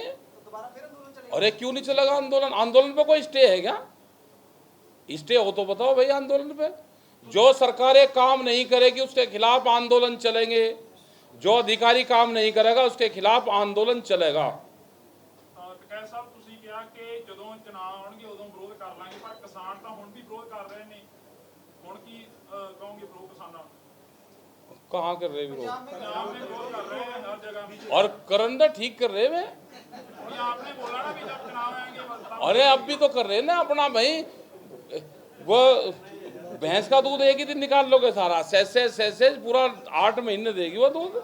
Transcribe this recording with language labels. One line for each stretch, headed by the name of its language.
Hindi: तो दोबारा फिर आंदोलन चलेगा? अरे क्यों नहीं चलेगा आंदोलन? आंदोलन पे कोई स्टे है क्या? स्टे हो तो बताओ भाई आंदोलन पे। जो सरकारें काम नहीं करेगी उसके खिलाफ आंदोलन चलेंगे, जो अधिकारी काम नहीं करेगा उसके खिलाफ आंदोलन चलेगा।
Punjabi: ਟਕੈਤ ਸਾਹਿਬ ਤੁਸੀਂ ਕਿਹਾ ਕਿ ਜਦੋਂ ਚੁਣਾਵ ਆਉਣਗੇ ਉਦੋਂ ਵਿਰੋਧ ਕਰ ਲਾਂਗੇ, ਪਰ ਕਿਸਾਨ ਤਾਂ ਹੁਣ ਵੀ ਵਿਰੋਧ ਕਰ ਰਹੇ ਨੇ। ਹੁਣ ਕੀ ਕਹੋਗੇ ਪ੍ਰੋ ਕਿਸਾਨਾਂ ਨੂੰ?
Hindi: कहाँ कर रहे विरोध? ਪੰਜਾਬ में विरोध कर रहे हैं हर जगह। और करंडा ठीक कर रहे वे। ये आपने बोला ना भी जब चुनाव आएंगे अरे अब भी तो कर रहे हैं ना अपना भाई। वो भैंस का दूध एक ही दिन निकाल लोगे सारा, सैसे पूरा 8 महीने देगी वो दूध।